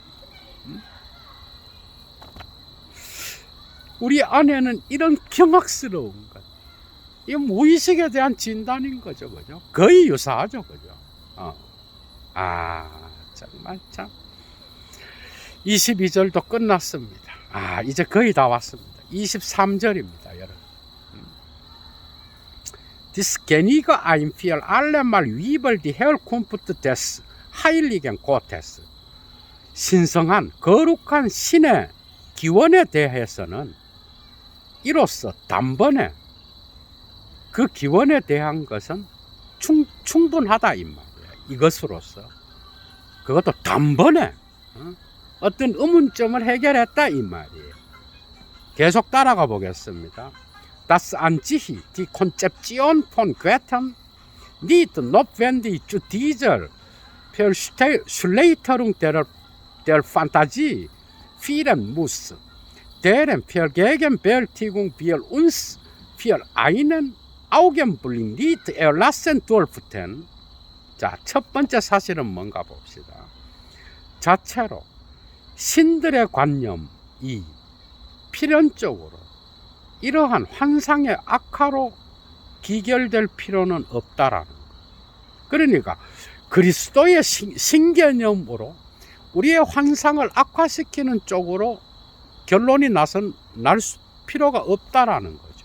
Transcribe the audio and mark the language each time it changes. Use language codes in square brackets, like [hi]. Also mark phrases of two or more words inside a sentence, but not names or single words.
[ko] 우리 안에는 이런 경악스러운 것, 이 무의식에 대한 진단인 거죠, 그죠? 거의 유사하죠, 그죠? 정말 참. 22절도 끝났습니다. 이제 거의 다 왔습니다. 23절입니다, 여러분. [de] Dies Geniege ein für allemal über die Herkunft des Heiligen Gottes. [ko] 신성한 거룩한 신의 기원에 대해서는 이로써 단번에 그 기원에 대한 것은 충분하다 이 말이에요. 이것으로서 그것도 단번에 어떤 의문점을 해결했다 이 말이에요. 계속 따라가 보겠습니다. [de] Das an sich die Konzeption von Göttern nicht notwendig zu dieser Verschlechterung der Fantasie führen muss, deren Vergegenwärtigung wir uns für einen Augenblick nicht erlassen durften. [ko] 자, 첫 번째 사실은 뭔가 봅시다. 자체로 신들의 관념이 필연적으로 이러한 환상의 악화로 기결될 필요는 없다라는 거. 그러니까 그리스도의 신개념으로 우리의 환상을 악화시키는 쪽으로 결론이 날 필요가 없다라는 거죠.